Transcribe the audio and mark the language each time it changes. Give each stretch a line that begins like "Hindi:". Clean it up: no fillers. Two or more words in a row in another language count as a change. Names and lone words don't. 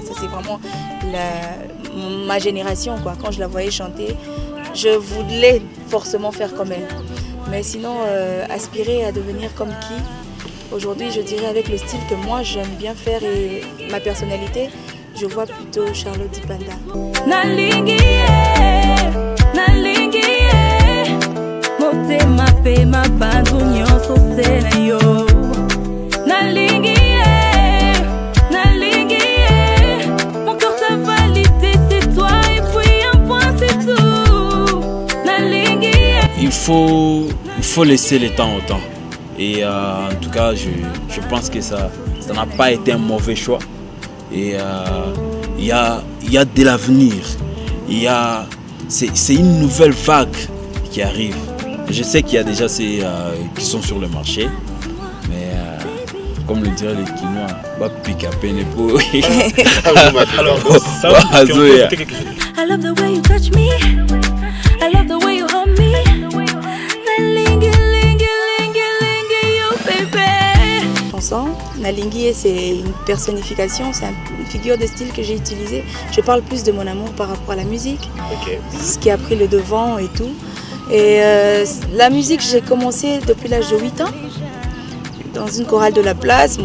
French: Ça c'est vraiment ma génération, quoi. Quand je la voyais chanter, je voulais forcément faire comme elle. Mais sinon, aspirer à devenir comme qui? Aujourd'hui, je dirais avec le style que moi j'aime bien faire et ma personnalité, je vois plutôt Charlotte Dipanda.
Lingala: Nalinguié, Nalinguié, motema pe mabandu nyonso se na yo. Nalinguié, Nalinguié,
French: mon cœur t'a validé, c'est toi et puis un point, c'est tout.
Lingala: Nalinguié.
French: Il faut laisser le temps au temps. Et en tout cas, je pense que ça n'a pas été un mauvais choix. Et il y a de l'avenir. C'est une nouvelle vague qui arrive. Je sais qu'il y a déjà ces qui sont sur le marché. Mais comme le diraient les Quinois, va pick up un épaule. Alors, ça va,
English: I love the way you touch me. I love the way you hold me.
French: Nalinguié, c'est une personnification, c'est une figure de style que j'ai utilisée. Je parle plus de mon amour par rapport à la musique, ce qui a pris le devant et tout. Et la musique, j'ai commencé depuis l'âge de 8 ans, dans une chorale de la place.